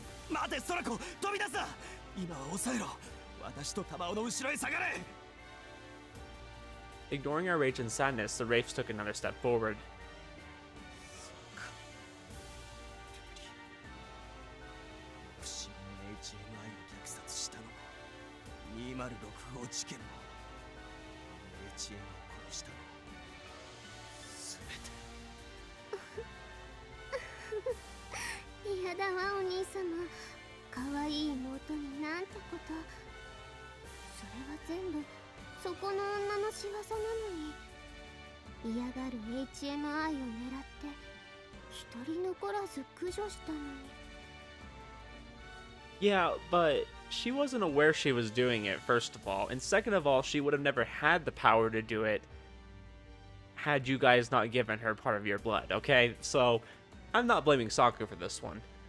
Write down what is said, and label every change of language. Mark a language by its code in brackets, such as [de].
[ja] 待てソラコ、飛び出すな。今は抑えろ。私と玉緒の後ろへ下がれ。 [en] Ignoring our rage and sadness, the Wraiths took another step forward. [ja] 不審な HMI を虐殺したのも206号事件も HM を殺したのも全て。嫌だわお兄様。可愛い妹になんてこと。それは全部そこの女の仕業なのに。嫌がる HMI を狙って一人残らず駆除したのに。 [en] Yeah, but she wasn't aware she was doing it, first of all. And second of all, she would have never had the power to do it had you guys not given her part of your blood, okay? So, I'm not blaming Saku for this one.